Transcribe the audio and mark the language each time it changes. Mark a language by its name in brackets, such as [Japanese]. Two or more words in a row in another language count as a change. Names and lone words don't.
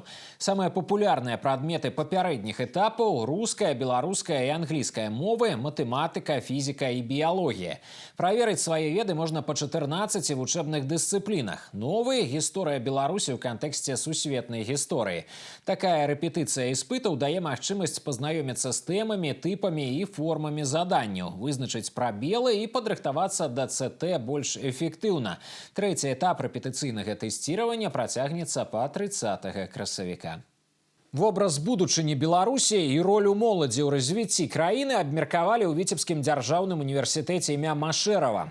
[Belarusian] Самыя папулярныя прадметы папярэдніх этапаў – руская, беларуская і англійская мовы, матэматыка, фізіка і біялогія. Праверыць свае веды можна па 14 вучэбных дысцыплінах. Новы – гісторыя Беларусі ў кантэксце сусветнай гісторыі. Такая рэпетыцыя іспытаў дае магчымасць пазнаёміцца з тэмамі, [Russian] типами и формами [Belarusian] заданняў, вызначыць прабелы і падрыхтавацца да ЦТ больш эфектыўна. Трэці этап рэпетыцыйнага тэсціравання працягнецца па 30 красавіка. Вобраз будучыні Беларусі і ролю моладзі ў развіцці краіны абмеркавалі ў Віцебскім дзяржаўным універсітэце імя Машэрава.